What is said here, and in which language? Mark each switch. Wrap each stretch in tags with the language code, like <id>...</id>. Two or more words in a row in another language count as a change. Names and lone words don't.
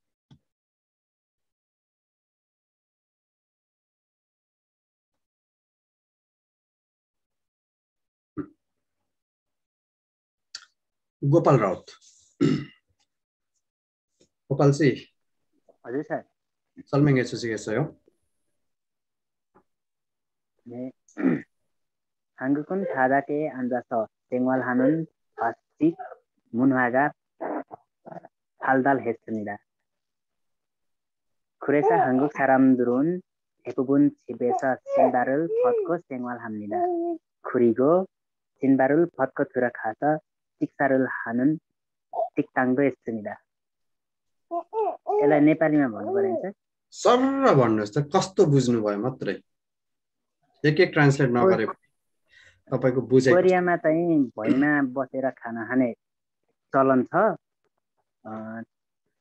<ne>गोपाल राउत, गोपाल सी हजुर सर,</ne> <ko>설명해 주시겠어요? 네. 한국은 바닥에 앉아서 생활하는 바식 문화가 발달했습니다. 그래서 한국 사람들은 대부분 집에서 신발을 벗고 생활합니다. 그리고 신발을 벗고 들어가서 식사를 하는 식당도 있습니다.</ko> <ne>यसलाई नेपालीमा भन्नु पर्यो सर? सरर भन्नुहोस् त, कस्तो बुझ्नुभयो मात्रै, एक एक ट्रान्सलेट नगरे तपाईको बुझाइ। कोरियामा चाहिँ भुइँमा बसेर खाना खाने चलन छ।</ne>